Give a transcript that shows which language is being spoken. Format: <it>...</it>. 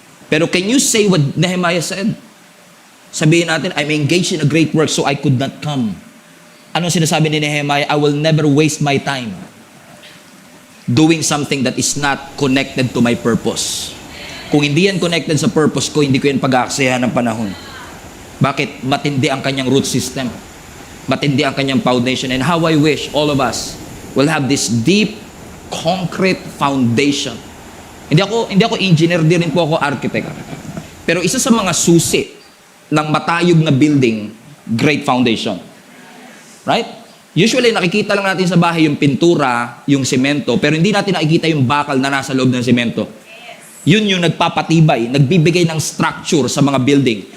<en>Pero can you say what Nehemiah said?</en> <tl>Sabihin natin,</tl> <en>I'm engaged in a great work so I could not come.</en> <tl>Anong sinasabi ni Nehemiah?</tl> <en>I will never waste my time doing something that is not connected to my purpose.</en> <tl>Kung hindi yan connected sa purpose ko, hindi ko yan pag-aaksayahan ng panahon. Bakit? Matindi ang kanyang root system. Matindi ang kanyang foundation.</tl> <en>And how I wish all of us will have this deep, concrete foundation.</en> <tl>Hindi ako engineer, di rin po ako architect. Pero isa sa mga susi ng matayog na building, great foundation. Right? Usually, nakikita lang natin sa bahay yung pintura, yung semento, pero hindi natin nakikita yung bakal na nasa loob ng semento. Yun yung nagpapatibay, nagbibigay ng structure sa mga building.</tl>